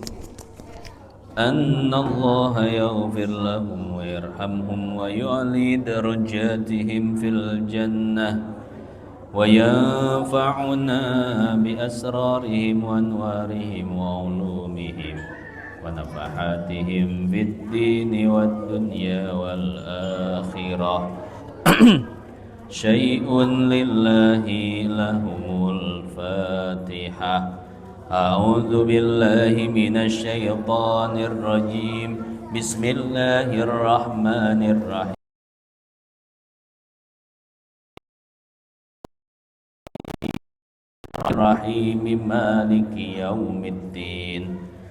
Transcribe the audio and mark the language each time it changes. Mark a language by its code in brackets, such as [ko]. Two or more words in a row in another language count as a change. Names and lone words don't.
[ar] أن الله يغفر لهم ويرحمهم ويعلي درجاتهم في الجنة وينفعنا بأسرارهم وأنوارهم وعلومهم ونفحاتهم في الدين والدنيا والآخرة. شيء لله لهم الفاتحة. أعوذ بالله من الشيطان الرجيم. بسم الله الرحمن الرحيم. رحيم مالك يوم الدين.